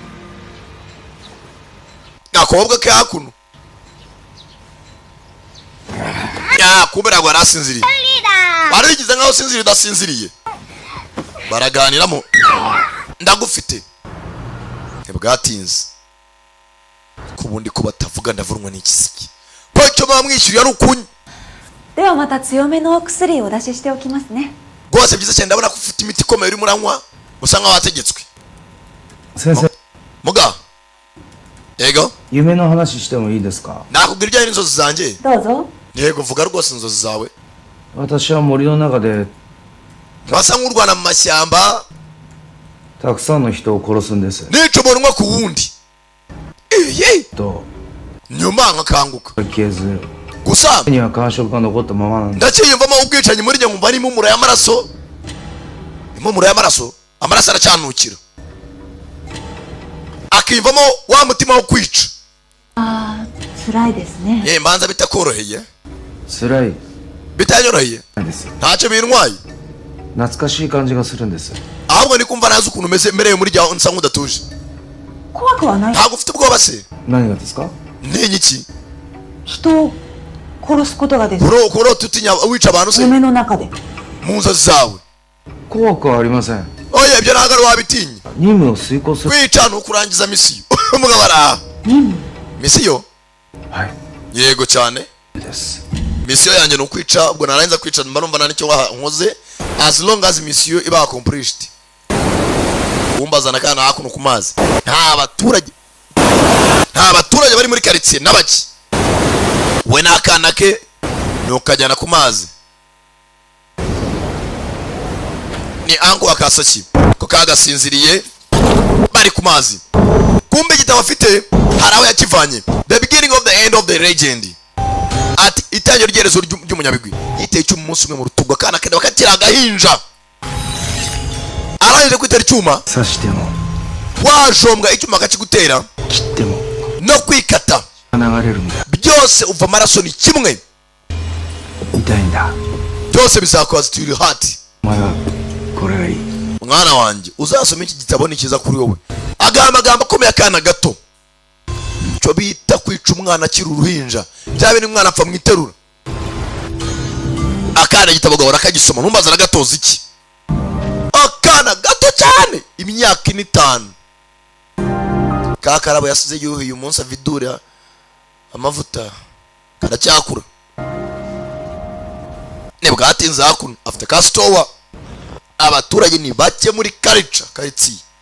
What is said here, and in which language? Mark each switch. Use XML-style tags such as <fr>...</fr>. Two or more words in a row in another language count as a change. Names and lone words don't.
<rw>akobwa ke hakuno kubera ngo arasinziriye barigize nkaho sinziriye udasinziriye baraganiramo ndagufite ntibwatinze kubundi ko batavuga ndavurwa n'ikisiki ko cyo bamwishyuriye ari ukunya</rw> <ja>ではまた強めのお薬をお出ししておきますね。</ja> <rw>rwose byiza cyane ndabona ko ufite imiti ikomeye uri muranywa usa nkaho wategetswe</rw> <ja>Sensei</ja> <rw>muga yego</rw> <ja>夢の話してもいいですか</ja> <rw>nakubwira ibijyanye n'inzozi zanjye</rw> <ja>どうぞ</ja> <rw>yego vuga rwose inzozi zawe</rw> <ja>私は森の中で</ja> <rw>wasa nk'urwana mu mashyamba</rw> <ja>たくさんの人を殺すんです</ja> <rw>nica umuntu umwe ku wundi</rw> <ja>と</ja> <rw>nyuma nkakanguka</rw> <ja>消えず</ja> <rw>gusa</rw> <ja>には感触が残ったままなんだ</ja> <rw>ndacyiyumvamo ubwicanyi muri njye nkumva ari impumuro y'amaraso impumuro y'amaraso amaraso aracyanukira akiyumvamo wa mutima wo kwica</rw> <ja>あー辛いですね</ja> <rw>mbanza bitakoroheye</rw> <ja>辛い</ja> <rw>bitanyoroheye</rw> <ja>です</ja> <rw>ntacyo bintwaye</rw> <ja>懐かしい感じがするんです</ja> <rw>ahubwo ndi kumva nazi ukuntu merewe muri jya nsa nk'udatuje</rw> <ja>怖くはない</ja> <rw>ntabwo ufite ubwoba se</rw> <ja>何がですか</ja> <rw>ntinya iki</rw> <ja>人を殺すことがです</ja> <rw>kurota utinya wica abantu se</rw> <ja>夢の中で</ja> <rw>mu nzozi zawe</rw> <ja>怖くはありません</ja> <rw>oya ibyo ntabwo ari wabitinya</rw> <ja>任務を遂行する</ja> <rw>kwica ni ukurangiza misiyo umugabo araha</rw> <ja>任務</ja> <rw>misiyo</rw> <ja>はい</ja> <rw>yego cyane</rw> <ja>です</ja> <rw>misiyo yanjye ni ukwica ubwo narangiza kwica mba numva nta nicyo nkoze</rw> <en>as long as</en> <rw>misiyo iba accomplished umbazana kandi hakuno ku mazi nta baturage bari muri quartier n'abaki we n'akana ke ni ukajyana ku mazi ni anko akasaki ko kagasinziriye bari ku mazi kumbe igitabo afite hari aho yakivanye</rw> <en>the beginning of the end of the legend</en> <rw>ati itangiro ry'erezo ry'umunyabigwi yiteye icyuma umunsi umwe mu rutugu akana ke bakatira agahinja arangije kwitera icyuma</rw> <ja>刺しても</ja> <rw>wajombwa icyuma akakigutera</rw> <ja>切っても</ja> <rw>no kwikata</rw> <ja>流れるんだ</ja> <rw>byose uva amaraso ni kimwe</rw> <ja>痛いんだ</ja> <rw>byose bizakwaza</rw> <en>to your heart</en> <ja>お前はこれがいい</ja> <rw>mwana wanjye uzasoma iki gitabo ni cyiza kuri wowe amagambo akomeye akana gato cyo bita kwica umwana akiri uruhinja bya bintu umwana apfa mu iterura akana gitabo gahora akagisoma ntumbaza na gatoza iki akana gato cyane imyaka 5 kakarabo yasize yuhiye umunsi avidura amavuta karacyakura nebwa atinze hakuno afite ka store abaturage ni bake muri karitsiye</rw>